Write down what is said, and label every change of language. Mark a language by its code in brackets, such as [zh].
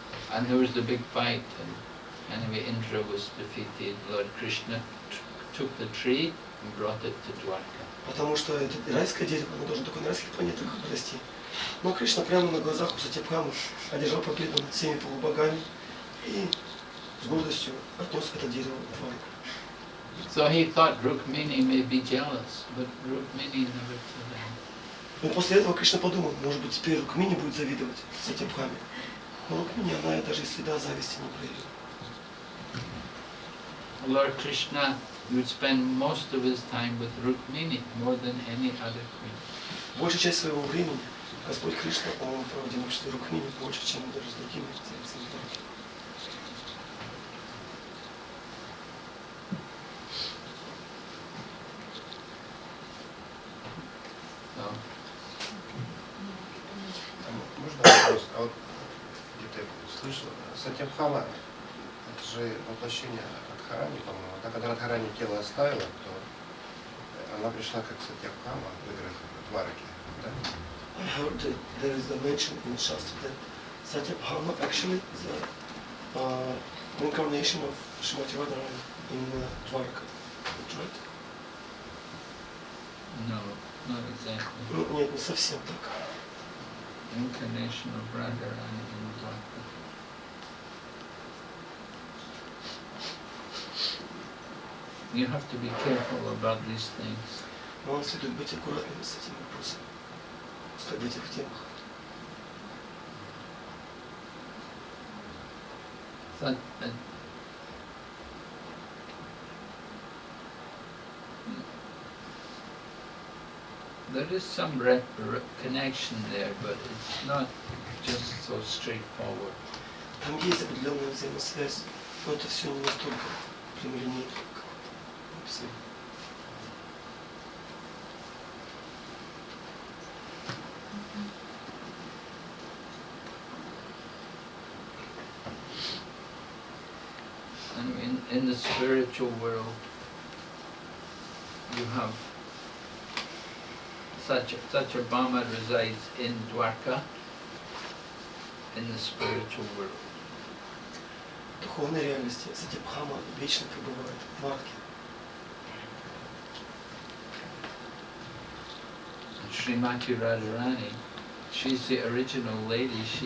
[en] And there was a big fight. And anyway, Indra was defeated. Lord Krishna took the tree and brought it to Dwarka. [ru] Потому что это райское дерево, оно должно только на райских планетах расти. Но Кришна прямо на глазах у Сатябхамы одержал победу над всеми полубогами и с гордостью отнес это дерево в Двараку. [en] So he thought Rukmini may be jealous, but Rukmini never told him. [ru] Но после этого Кришна подумал, может быть, теперь Рукмини будет завидовать Сатябхаме. Но Рукмини, она даже и следа зависти не проявила. [en] Lord Krishna would spend most of his time with Rukmini more than any other queen. [ru] Большую часть своего времени Господь Кришна, он проводил в обществе Рукмини больше, чем даже с другими царицами Двараки. Можно вопрос? А вот где-то я слышал, Сатябхама, это же воплощение Радхарани, по-моему. А когда Радхарани тело оставила, то она пришла как Сатябхама в играх Двараки, да? [en] I heard that there is a mention in Shastra that Satyabhama actually is a reincarnation of Srimati Radharani in Dwaraka. That's right? No, not exactly. [ru] Ну, нет, не совсем так. [en] Incarnation of Radharani in Dwarka. You have to be careful about these things. [ru] Но вам следует быть аккуратными с этими вопросами, об этих темах. [en] There is some connection there, but it's not just so straightforward. [ru] Там есть определенная взаимосвязь, но это все не настолько прямолинейно, как написано. [en] And in the spiritual world, you have Satyabhama resides in Dwarka, in the spiritual world. [ru] В духовной реальности Сатябхама вечно пребывает в Дварке. [en] And Srimati Radharani, she's the original lady.